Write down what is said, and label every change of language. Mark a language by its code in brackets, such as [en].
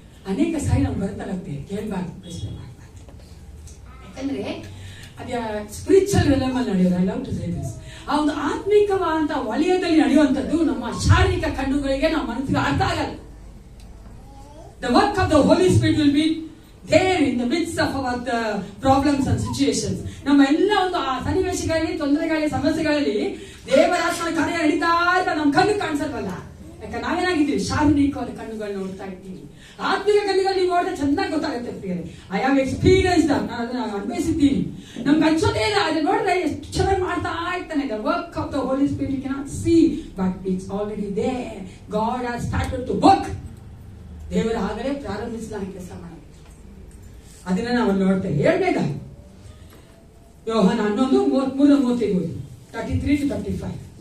[kn] ಅನೇಕ ಸಾರಿ ನಾವು ಬರುತ್ತಾಗತ್ತೆ, ಕೇಳಬಾರ್ದು, ಪ್ರಶ್ನೆ ಮಾಡಬಾರ್ದು. ಯಾಕಂದ್ರೆ ಅದೇ ಸ್ಪಿರಿಚುವಲ್ ರೆಲಮ್ ಅಲ್ಲಿ ನಡೆಯೋದು. [en] I love to say this. [kn] ಆ ಒಂದು ಆತ್ಮಿಕವಾದಂತ ವಲಯದಲ್ಲಿ ನಡೆಯುವಂಥದ್ದು ನಮ್ಮ ಶಾರೀರಿಕ ಕಣ್ಣುಗಳಿಗೆ, ನಮ್ಮ ಮನಸ್ಸಿಗೆ ಅರ್ಥ ಆಗಲ್ಲ. [en] The work of the Holy Spirit will be there in the midst of our problems and situations. [kn] ನಮ್ಮ ಎಲ್ಲ ಒಂದು ಆ ಸನ್ನಿವೇಶಗಳಲ್ಲಿ, ತೊಂದರೆಗಳಲ್ಲಿ, ಸಮಸ್ಯೆಗಳಲ್ಲಿ ದೇವರಾತ್ಮನ ಕಾರ್ಯ ನಡೀತಾ ಇದ್ದ ನಮ್ಮ ಕಣ್ಣು ಕಾಣಿಸಲ್ವಲ್ಲ. ಯಾಕಂದ್ರೆ ನಾವೇನಾಗಿದ್ದೀವಿ? ಶಾರೀರಿಕವಾದ ಕಣ್ಣುಗಳು ನೋಡ್ತಾ ಇದ್ದೀವಿ. ಆತ್ಮಿಕ ಕಣ್ಣುಗಳು ನೀವು ನೋಡಿದ್ರೆ ಚೆನ್ನಾಗಿ ಗೊತ್ತಾಗುತ್ತೆ ಪ್ರಿಯರೇ. [en] I have experience, [kn] ನಾನು ಅದನ್ನ ಅನುಭವಿಸಿದ್ದೀನಿ. ನಮ್ಗೆ ಅನ್ಸೋದೇ ಇಲ್ಲ, ಅದನ್ನ ನೋಡಿದ್ರೆ ಎಷ್ಟು ಚೆನ್ನಾಗಿ ಮಾಡ್ತಾ ಇರ್ತಾನೆ. [en] The work of the Holy Spirit you cannot see, but it's already there. God has started to work. [kn] ದೇವರ ಆಗಲೇ ಪ್ರಾರಂಭಿಸಲಾಗಿ ಕೆಲಸ ಮಾಡಿ, ಅದನ್ನ ನಾವು ನೋಡ್ತೇವೆ. ಎರಡನೇದಾಗಿ ಯೋಹಾನ 11:33 33 to 35.